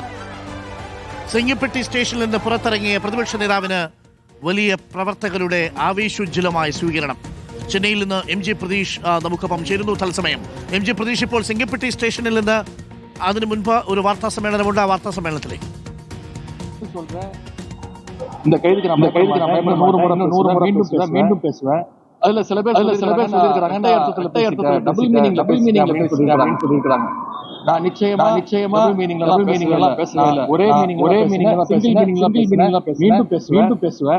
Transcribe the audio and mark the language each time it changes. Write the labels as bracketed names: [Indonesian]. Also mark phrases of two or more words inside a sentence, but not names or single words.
[Malayalam] സിംഗിപ്പെട്ടി സ്റ്റേഷനിൽ നിന്ന് പുറത്തിറങ്ങിയ പ്രതിപക്ഷ നേതാവിന് വലിയ പ്രവർത്തകരുടെ ആവേശോജ്വലമായ സ്വീകരണം. ചെന്നൈയിൽ നിന്ന് എം ജി പ്രതീഷ് നമുക്കൊപ്പം ചേരുന്നു തത്സമയം. എം ജി പ്രതീഷ്, ഇപ്പോൾ സിംഗിപ്പെട്ടി സ്റ്റേഷനിൽ നിന്ന് അതിനു മുൻപ് ഒരു വാർത്താ സമ്മേളനമുണ്ട്. ആ വാർത്താ സമ്മേളനത്തിലേക്ക് [Tamil] மீண்டும் பேசுவேன். அதுல சில பேர் சொல்லிருக்காங்க நான் நிச்சயமா ஒரே மீண்டும் பேசுவேன்.